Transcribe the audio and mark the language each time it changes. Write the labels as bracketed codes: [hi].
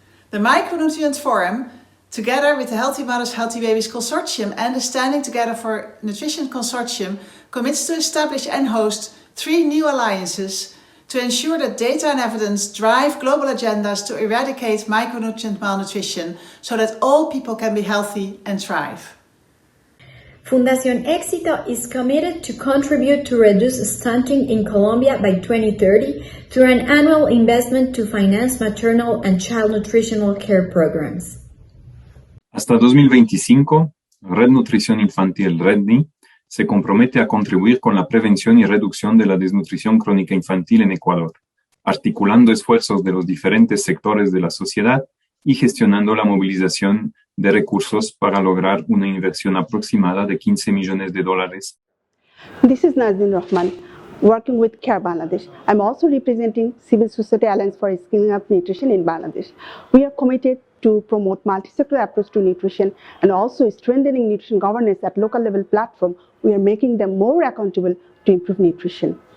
[en] The Micronutrients Forum, together with the Healthy Mothers, Healthy Babies Consortium and the Standing Together for Nutrition Consortium, commits to establish and host 3 new alliances to ensure that data and evidence drive global agendas to eradicate micronutrient malnutrition so that all people can be healthy and thrive. Fundación Éxito is committed to contribute to reduce stunting in Colombia by 2030 through an annual investment to finance maternal and child nutritional care programs. [es] Hasta 2025, Red Nutrición Infantil REDNI se compromete a contribuir con la prevención y reducción de la desnutrición crónica infantil en Ecuador, articulando esfuerzos de los diferentes sectores de la sociedad y gestionando la movilización de recursos para lograr una inversión aproximada de $15 millones. [en] This is Nazin Rahman, working with CARE Bangladesh. I'm also representing Civil Society Alliance for Scaling Up Nutrition in Bangladesh. We are committed to promote multi-sector approach to nutrition and also strengthening nutrition governance at local level platform. We are making them more accountable to improve nutrition.